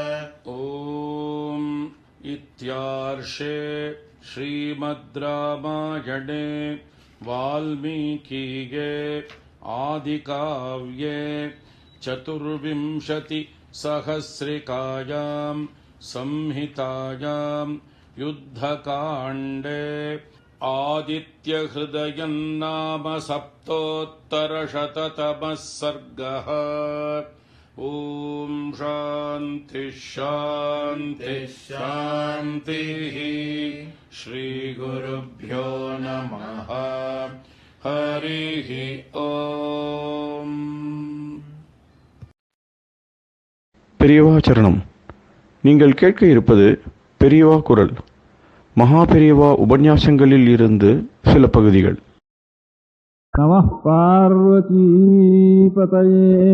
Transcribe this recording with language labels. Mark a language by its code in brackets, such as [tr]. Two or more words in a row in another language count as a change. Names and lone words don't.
[sa] ॐ इत्यार्षे श्रीमद् रामायणे वाल्मीकिये आदिकाव्ये चतुर्विंशतिसहस्रिकायां संहितायां युद्धकाण्डे आदित्यहृदयं नाम सप्तोत्तरशततमः सर्गः। ॐ शान्तिः शान्तिः शान्तिः। श्रीगुरुभ्यो नमः। हरिः ओम्। [ta] பெரியவா சரணம். நீங்கள் கேட்க இருப்பது பெரியவா குரல். மகா பெரியவா உபன்யாசங்களில் இருந்து சில பகுதிகள். [sa] नमः पार्वतीपतये.